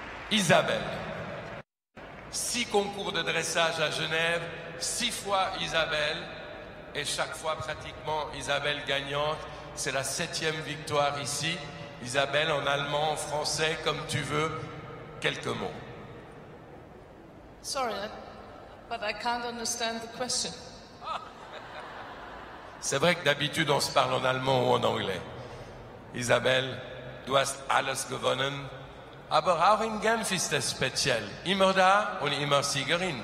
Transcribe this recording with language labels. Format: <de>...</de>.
<fr>Isabelle. 6 concours de dressage à Genève, 6 fois Isabelle, et chaque fois pratiquement Isabelle gagnante. C'est la 7e victoire ici. Isabelle, en allemand, en français, comme tu veux, quelques mots.</fr> <en>Sorry, but I can't understand the question.</en> <fr>C'est vrai que d'habitude on se parle en allemand ou en anglais.</fr> <de>Isabelle, du hast alles gewonnen, aber auch in Genf ist es speziell. Immer da und immer Siegerin.</de>